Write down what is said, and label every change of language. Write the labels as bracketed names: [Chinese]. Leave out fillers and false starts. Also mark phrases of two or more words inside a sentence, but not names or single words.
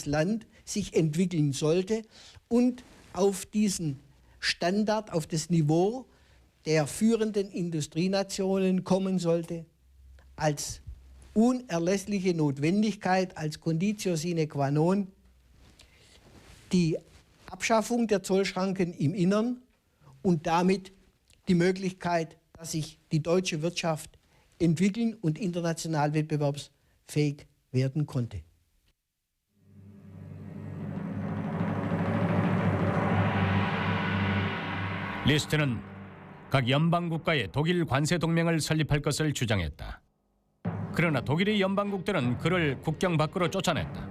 [German] Land sich entwickeln sollte und auf diesen Standard, auf das Niveau der führenden Industrienationen kommen sollte, als unerlässliche Notwendigkeit, als [Latin] Conditio sine qua non, [German] die Abschaffung der Zollschranken im Innern und damit die Möglichkeit, dass sich die deutsche Wirtschaft entwickeln und international wettbewerbsfähig werden konnte. [Korean] 리스트는 각 연방 국가에 독일 관세 동맹을 설립할 것을 주장했다. 그러나 독일의 연방국들은 그를 국경 밖으로 쫓아냈다.